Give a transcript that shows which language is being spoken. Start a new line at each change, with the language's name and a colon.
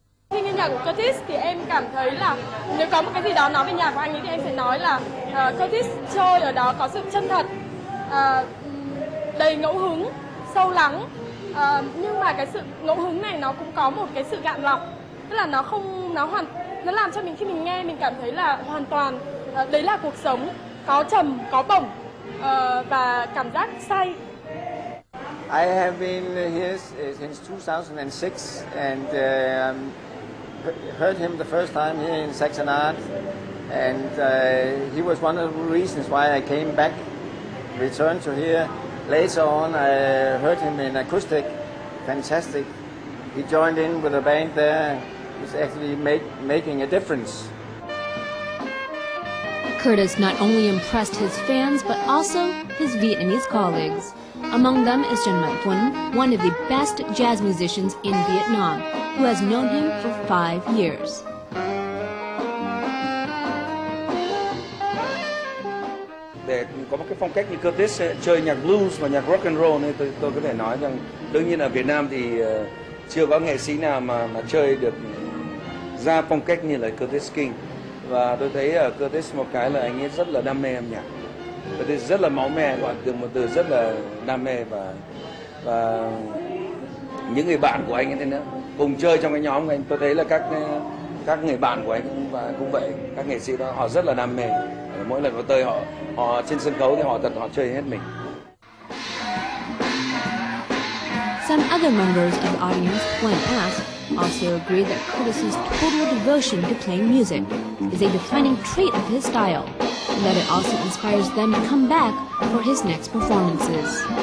Vietnamese: Khi nghe nhạc của Curtis thì em cảm thấy là nếu có một cái gì đó nói về nhạc của anh ấy thì em sẽ nói là Curtis chơi ở đó có sự chân thật, đầy ngẫu hứng, sâu lắng, nhưng mà cái sự ngẫu hứng này nó cũng có một cái sự gạn lọc, tức là nó làm cho mình khi mình nghe mình cảm thấy là hoàn toàn đấy là cuộc sống, có trầm có bổng và cảm giác say.
English: I have been here since 2006 and heard him the first time here in Saxon Art, and he was one of the reasons why I came back, returned to here. Later on I heard him in acoustic, fantastic. He joined in with a band there. He's actually making a difference. Curtis not only impressed his fans, but also his Vietnamese colleagues. Among them is Chan Man Thuan, one of the best jazz musicians in Vietnam, who has known him for 5 years.
Vietnamese: Để có một cái phong cách như Curtis chơi nhạc blues và nhạc rock and roll nên tôi có thể nói rằng đương nhiên ở Việt Nam thì chưa có nghệ sĩ nào mà chơi được ra phong cách như là Curtis King. Và tôi thấy ở Curtis một cái là anh ấy rất là đam mê âm nhạc. Curtis rất là máu me, gọi từ một từ rất là đam mê, và những người bạn của anh ấy thế nữa cùng chơi trong cái nhóm của anh, tôi thấy là các người bạn của anh cũng vậy, các nghệ sĩ đó họ rất là đam mê. Mỗi lần có tới họ trên sân khấu thì họ chơi hết mình.
English: Some other members of the audience, when asked, also agree that Curtis's total devotion to playing music is a defining trait of his style, and that it also inspires them to come back for his next performances.